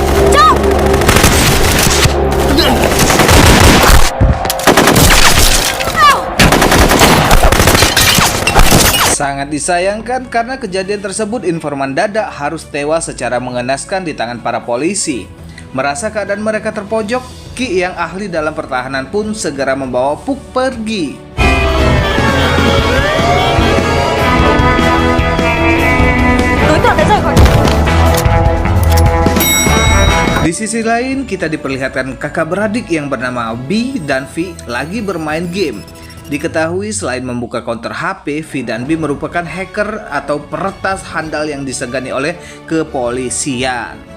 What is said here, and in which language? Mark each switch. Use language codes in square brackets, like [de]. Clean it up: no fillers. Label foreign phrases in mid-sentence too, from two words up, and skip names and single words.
[id] Sangat disayangkan karena kejadian tersebut informan Dada harus tewas secara mengenaskan di tangan para polisi. Merasa keadaan mereka terpojok, Ki yang ahli dalam pertahanan pun segera membawa Puk pergi. [vi] Đối tượng đã rời khỏi. [id] Di sisi lain, kita diperlihatkan kakak beradik yang bernama B dan V lagi bermain game. Diketahui selain membuka counter HP, V dan B merupakan hacker atau peretas handal yang disegani oleh kepolisian.